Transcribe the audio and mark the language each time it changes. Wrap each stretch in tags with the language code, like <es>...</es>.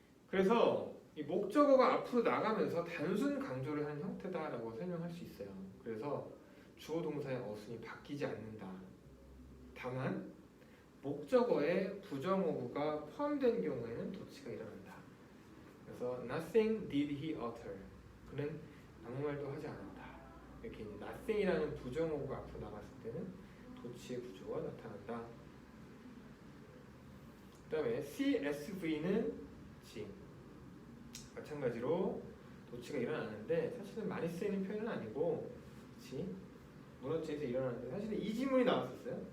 <ko>그래서 이 목적어가 앞으로 나가면서 단순 강조를 하는 형태다라고 설명할 수 있어요. 그래서 주어 동사의 어순이 바뀌지 않는다. 다만 목적어에 부정어구가 포함된 경우에는 도치가 일어난다. 그래서</ko> <en>nothing did he utter.</en> <ko>그는 아무 말도 하지 않았다. 이렇게 nothing이라는 부정어구가 앞으로 나갔을 때는 도치의 구조가 나타난다. 그 다음에 CSV는 마찬가지로 도치가 일어나는데 사실은 많이 쓰이는 표현은 아니고 문어체에서 일어나는데 사실은 이 지문이 나왔었어요.</ko>